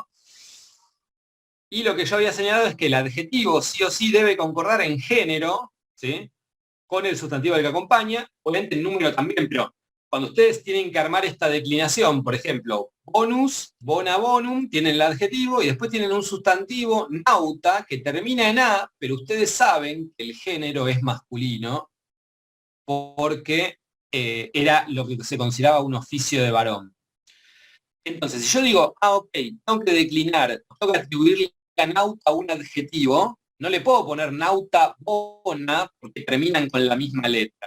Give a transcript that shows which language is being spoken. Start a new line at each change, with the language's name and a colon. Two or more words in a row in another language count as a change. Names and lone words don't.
Spanish: Y lo que yo había señalado es que el adjetivo sí o sí debe concordar en género, ¿sí?, con el sustantivo del que acompaña, obviamente en número también, pero cuando ustedes tienen que armar esta declinación, por ejemplo,
Latin: bonus, bona bonum,
Spanish: tienen el adjetivo y después tienen un sustantivo, nauta, que termina en A, pero ustedes saben que el género es masculino porque era lo que se consideraba un oficio de varón. Entonces, si yo digo, ah, ok, tengo que declinar, tengo que atribuirle a nauta un adjetivo, no le puedo poner
Latin: nauta bona
Spanish: porque terminan con la misma letra.